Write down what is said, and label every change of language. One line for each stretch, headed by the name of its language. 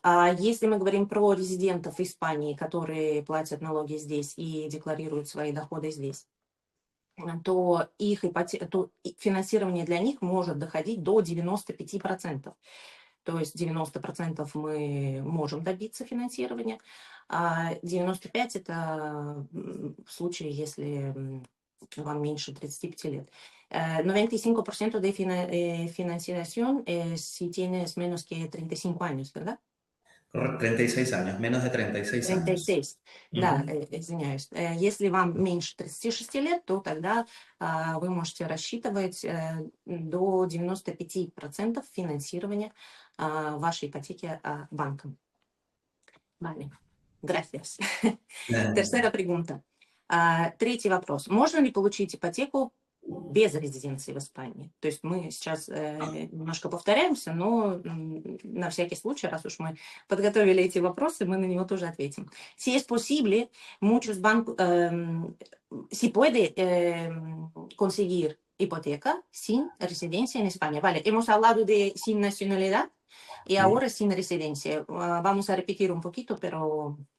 Russian: А если мы говорим про резидентов Испании, которые платят налоги здесь и декларируют свои доходы здесь, то финансирование для них может доходить до 95%. То есть 90% мы можем добиться финансирования, а 95% это в случае, если вам меньше 35 лет.
Spanish: 95% de financiación si tienes menos que 35 años, ¿verdad? 36 años, menos de 36 años.
Russian: 36, да, извиняюсь. Если вам меньше 36 лет, то тогда вы можете рассчитывать до 95% финансирования вашей ипотеки банком.
Spanish: Vale, gracias. Eh, Tercera pregunta.
Russian: Третий вопрос. Можно ли получить ипотеку без резиденции в Испании? То есть мы сейчас немножко повторяемся, но на всякий случай, раз уж мы подготовили эти вопросы, мы на него тоже ответим.
Spanish: Si es posible, muchos bancos, si puede conseguir hipoteca sin residencia en España. Vale, hemos hablado de sin nacionalidad y Sí. ahora sin residencia. Vamos a repetir un poquito, pero...